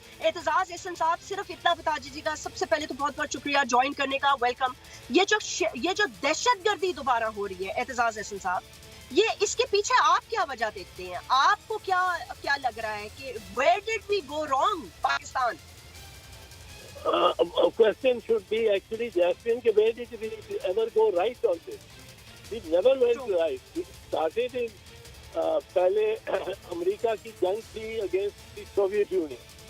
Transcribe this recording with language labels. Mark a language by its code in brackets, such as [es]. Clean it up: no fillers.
[ur] اعتزاز احسن صاحب, صرف اتنا بتا دیجیے گا, سب سے پہلے تو بہت بہت شکریہ جوائن کرنے کا, ویلکم. یہ جو دہشت گردی دوبارہ ہو رہی ہے اعتزاز احسن صاحب, یہ اس کے پیچھے آپ کیا وجہ دیکھتے ہیں؟ آپ کو کیا لگ رہا ہے کہ [en] where did we go wrong [ur] Pakistan? [en] Question should be actually Jasmine, where did we ever go right on this? We never went right. We started in [ur] پہلے امریکہ کی جنگ تھی [en] Against the Soviet Union.